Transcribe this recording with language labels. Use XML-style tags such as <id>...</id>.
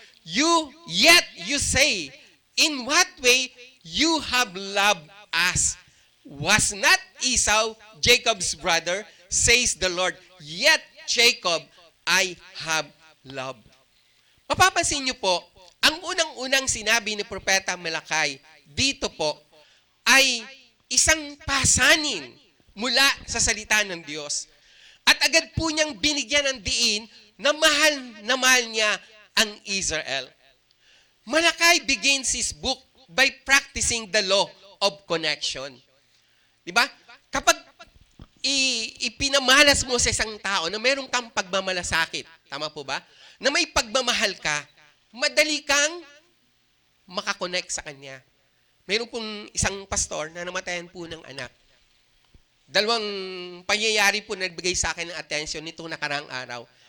<en>Yet you say, in what way you have loved us? Was not Esau Jacob's brother, says the Lord. Yet Jacob I have loved.</en> <tl>Mapapansin niyo po, ang unang-unang sinabi ni Propeta Malakay dito po ay isang pasanin mula sa salita ng Diyos. At agad po niyang binigyan ng diin na mahal niya ang Israel.</tl> <en>Malakay begins his book by practicing the law of connection.</en> <tl>Diba? Kapag ipinamalas mo sa isang tao na meron kang pagmamalasakit, tama po ba? Na may pagmamahal ka, madali kang makakonect sa kanya. Meron pong isang pastor na namatayan po ng anak. Dalawang pangyayari po nagbigay sa akin ng attention nitong nakaraang araw.</tl>